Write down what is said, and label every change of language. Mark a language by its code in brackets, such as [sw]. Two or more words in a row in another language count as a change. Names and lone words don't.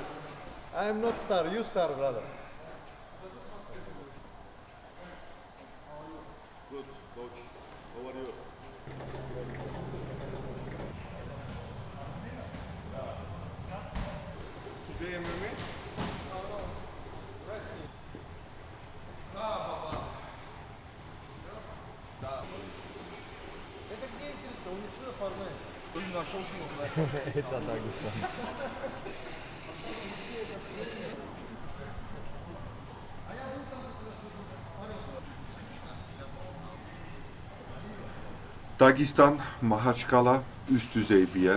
[en] I am not star, you star, brother. Good, coach. How are you? Today MMA? [ru] Это где интересно? У них что оформляет? [tr] Dagestan, Mahaçkala üst düzey bir yer.